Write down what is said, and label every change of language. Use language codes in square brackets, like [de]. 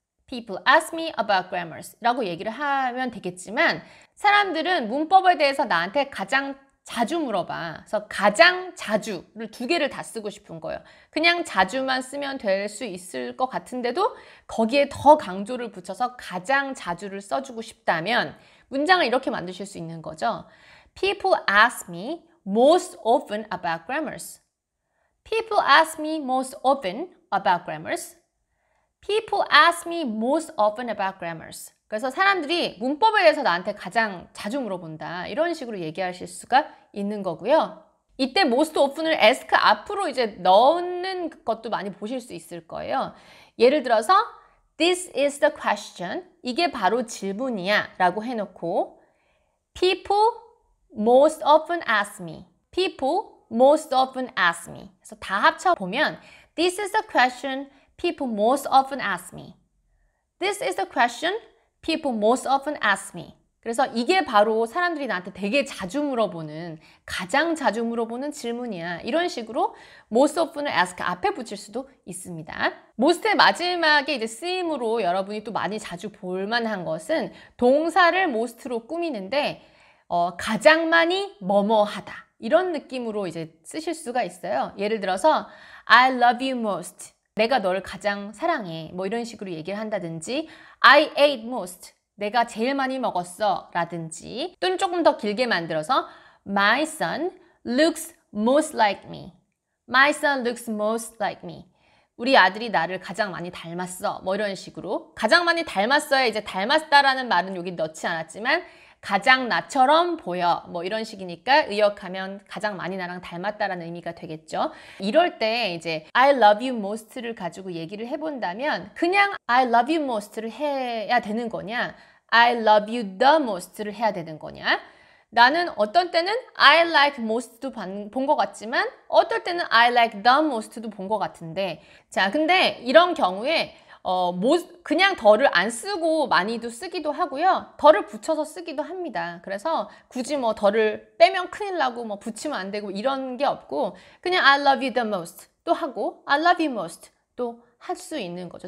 [en] People ask me about grammars [ko] 라고 얘기를 하면 되겠지만, 사람들은 문법에 대해서 나한테 가장 자주 물어봐. 그래서 가장 자주를 두 개를 다 쓰고 싶은 거예요. 그냥 자주만 쓰면 될 수 있을 것 같은데도 거기에 더 강조를 붙여서 가장 자주를 써주고 싶다면 문장을 이렇게 만드실 수 있는 거죠. [en] People ask me most often about grammars. People ask me most often about grammars. People ask me most often about grammars. [ko] 그래서 사람들이 문법에 대해서 나한테 가장 자주 물어본다. 이런 식으로 얘기하실 수가 있는 거고요. 이때 most often을 ask 앞으로 이제 넣는 것도 많이 보실 수 있을 거예요. 예를 들어서 [en] This is the question. [ko] 이게 바로 질문이야 라고 해놓고 [en] People most often ask me. People most often ask me. [ko] 그래서 다 합쳐보면 [en] This is the question people most often ask me. This is the question people most often ask me. [ko] 그래서 이게 바로 사람들이 나한테 되게 자주 물어보는, 가장 자주 물어보는 질문이야. 이런 식으로 most often을 ask 앞에 붙일 수도 있습니다. most의 마지막에 이제 쓰임으로 여러분이 또 많이 자주 볼만한 것은 동사를 most로 꾸미는데 가장 많이 뭐뭐하다. 이런 느낌으로 이제 쓰실 수가 있어요. 예를 들어서 [en] I love you most. [ko] 내가 너를 가장 사랑해. 뭐 이런 식으로 얘기를 한다든지 [en] I ate most. [ko] 내가 제일 많이 먹었어. 라든지 또는 조금 더 길게 만들어서 [en] My son looks most like me. My son looks most like me. [ko] 우리 아들이 나를 가장 많이 닮았어. 뭐 이런 식으로. 가장 많이 닮았어야 이제 닮았다라는 말은 여기 넣지 않았지만 가장 나처럼 보여. 뭐 이런 식이니까 의역하면 가장 많이 나랑 닮았다라는 의미가 되겠죠. 이럴 때 이제 [en] I love you most [ko] 를 가지고 얘기를 해본다면 그냥 I love you most를 해야 되는 거냐? [en] I love you the most를 [ko] 해야 되는 거냐? 나는 어떤 때는 [en] I like most [ko] 도 본 것 같지만 어떨 때는 [en] I like the most [ko] 도 본 것 같은데, 자, 근데 이런 경우에 그냥 더를 안 쓰고 많이도 쓰기도 하고요. 더를 붙여서 쓰기도 합니다. 그래서 굳이 뭐 더를 빼면 큰일 나고 뭐 붙이면 안 되고 이런 게 없고 그냥 [en] I love you the most [ko] 또 하고 [en] I love you most [ko] 또 할 수 있는 거죠.